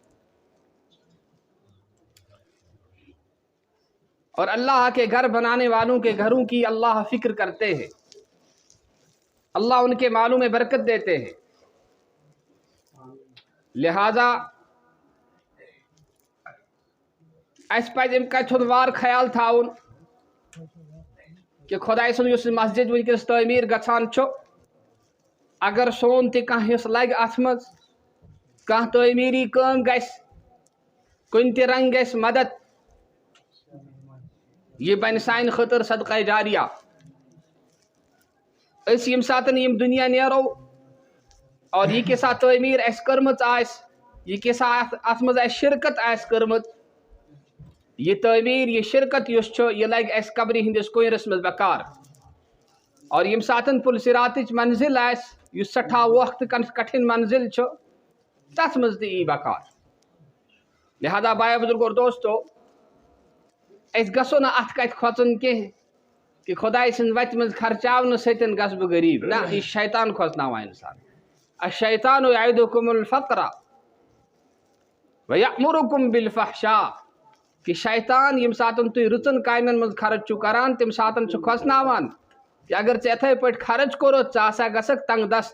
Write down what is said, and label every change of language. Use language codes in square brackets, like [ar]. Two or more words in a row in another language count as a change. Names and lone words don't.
[ur] اور اللہ کے گھر بنانے والوں کے گھروں کی اللہ فکر کرتے ہیں، اللہ ان کے مالوں میں برکت دیتے ہیں۔ [ks] لہذا اس پہ کا چھوار خیال تھاؤن کہ خدائے سن اس مسجد ونکس تعمیر گژھان چھو، اگر سون تہ کانٛہہ حصہٕ لگہِ اتھ منٛز، کانٛہہ تعمیری کٲم گژھِ، کُنہِ تہِ رنگ گژھِ مدد، یہ بن سانہِ خٲطرٕ صدقہ جاریہ۔ أسۍ ییٚمہِ ساتہٕ یِم دنیا نیرو اور یہ کیسا تعمیر اَسہِ کٔرمٕژ آسہِ، یہ کیسا اتھ منٛز اَسہِ شرکت آسہِ کٔرمٕژ، یہ تعمیر یہ شرکت یُس چھُ یہِ لگہِ اَسہِ قبرِ ہٕنٛدِس کوئرس منٛز بکار۔ اور ییٚمہِ ساتہٕ پُل صراطٕچ منزل آسہِ، یُس سٮ۪ٹھاہ ووکھٕ تہٕ کٹھِن منزل چھُ، تتھ منٛز تہِ یی بکار۔ [ur] لہذا بھائی بزرگ اور دوستو، [ks] أسۍ گژھو نہٕ اتھ کتھِ کھۄژُن کینٛہہ کہ خدائے سٕنٛز وتہِ منٛز خرچاونہٕ سۭتۍ گژھٕ بہٕ غریٖب، نہ، یہِ شیطان کھۄژناوان انسان۔ [ar] الشیطان یعدکم الفقر ویأمرکم بالفحشاء، [ks] کہ شیطان ییٚمہِ ساتہٕ تُہۍ رٕژن کامٮ۪ن منٛز خرچ چھُو کران، تمہِ ساتہٕ چھُ کھۄژناوان کہ اگر ژےٚ یِتھَے پٲٹھۍ خرچ کوٚرُتھ ژٕ ہسا گژھکھ تنگ دست۔